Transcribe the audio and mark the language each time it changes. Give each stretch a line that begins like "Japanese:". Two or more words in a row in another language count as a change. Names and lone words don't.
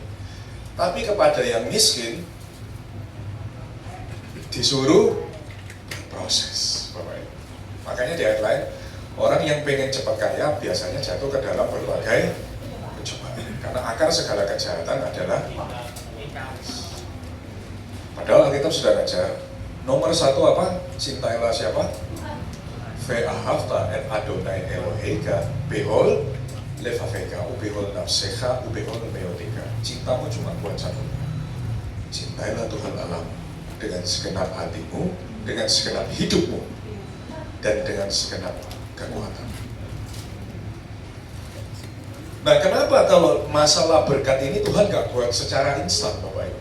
Indonesian: Tapi kepada yang miskin, disuruh proses Bapak Ibu. Makanya di ayat lain, orang yang pengen cepat kaya biasanya jatuh ke dalam berbagai pencobaan. Karena akar segala kejahatan adalah padahal Alkitab sudah ngajar nomor 1 apa? Cintailah siapa?
Hebrew: ואהבת את אדני אלהיך בכל לבבך ובכל נפשך ובכל מאדך.
Indonesian: Cintamu cuma buat satu. Cintailah Tuhan Allah dengan segenap hatimu, dengan segenap hidupmu, dan dengan segenap kekuatan. Nah, kenapa kalau masalah berkat ini Tuhan gak buat secara instan Bapak Ibu?